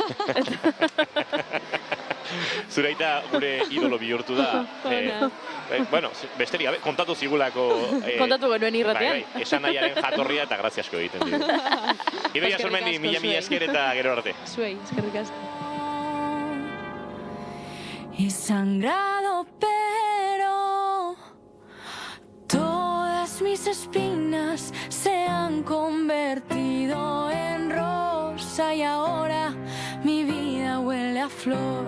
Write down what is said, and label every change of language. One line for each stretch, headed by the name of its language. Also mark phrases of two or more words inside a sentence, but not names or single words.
Basque: Zuraita gure idolo bihurtu da. Bueno, besteri gabe, kontatu zigulako... Kontatu genuen irratean. Esan nahiaren jatorria eta grazia asko egiten digu. Idoia Surmendi, mila esker eta gero arte. Zuei, eskerrik asko.
Spanish: He sangrado, pero todas mis espinas se han convertido en rosa y ahora mi vida huele a flor.